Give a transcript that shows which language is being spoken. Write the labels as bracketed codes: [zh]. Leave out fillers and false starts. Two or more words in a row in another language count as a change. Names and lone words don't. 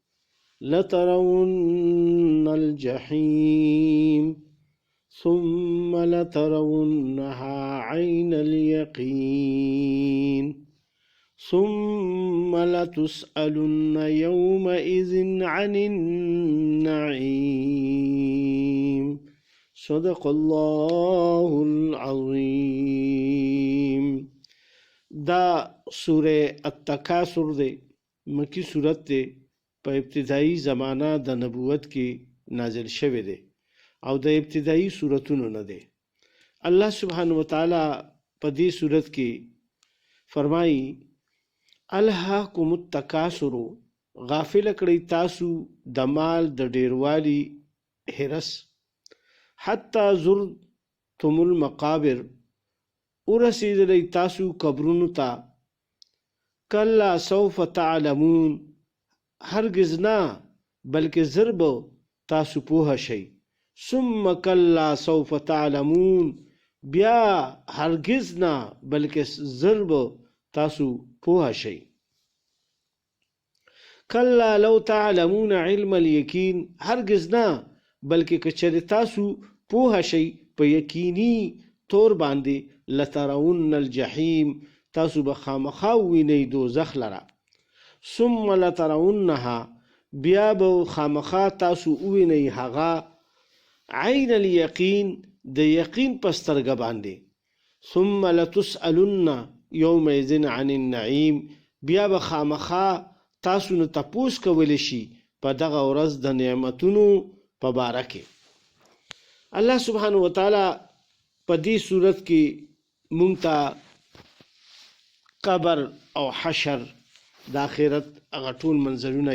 [ar] لترون الجحيم ثم لترونها عين اليقين ثم لتسألن يومئذ عن النعيم. صدق الله العظيم. [ps] دا سورة التکاثر دے مکی صورت دے په ابتدائی زمانہ د نبوت کې نازل شوه دے او د ابتدائی سورتونو نه دے. [ar] الله سبحانه وتعالی [ps] په دې صورت کې فرمایي [ar] الهاکم التکاثر، [ps] غافل کړی تاسو د مال د ډیروالی هرس، [ar] حتی زرتم المقابر، [ps] ورسیدلی تاسو قبرونو ته، [ar] کلا سوف تعلمون، [ps] هرگز نه بلکې زر به تاسو پوه شئ، [ar] ثم کلا سوف تعلمون، [ps] بیا هرگز نه بلکې زر به تاسو پوه شئ. [ar] کلا لو تعلمون علم الیقین، [ps] هرگز نه بلکې که چېرې تاسو پوه شئ په یقیني طور باندې، [ar] لترون الجحیم، [ps] تاسو به خامخا ووینئ دوزخ لره، [ar] ثم لترونها، [ps] بیا به خامخا تاسو ووینئ هغه، [ar] عین الیقین، [ps] د یقین په سترګه باندې، [ar] ثم لتسألن یومئذ عن النعیم، [ps] بیا به خامخا تاسو نه تپوس کولی شي په دغه ورځ د نعمتونو په باره کې. [ar] الله سبحانه وتعالی [ps] په دې صورت کې مونږ ته قبر او حشر د آخرت هغه ټول منظرونه